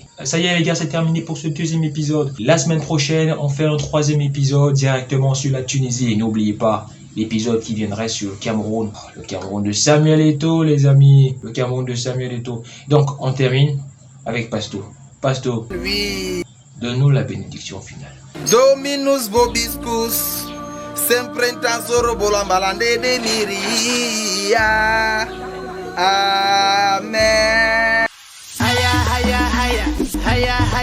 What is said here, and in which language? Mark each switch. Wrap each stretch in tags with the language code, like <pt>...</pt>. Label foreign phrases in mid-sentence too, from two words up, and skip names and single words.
<fr>Ça y est les gars, c'est terminé pour ce deuxième épisode. La semaine prochaine, on fait un troisième épisode directement sur la Tunisie. Et n'oubliez pas, l'épisode qui viendrait sur le Cameroun. Le Cameroun de Samuel Eto'o, les amis. Le Cameroun de Samuel Eto'o. Donc, on termine avec Pasto. Pasto, Oui. donne-nous la bénédiction finale. Dominus vobiscus, sempre in tasoro bolambalande de miria. Amen. Haya, haya, haya, haya.</fr>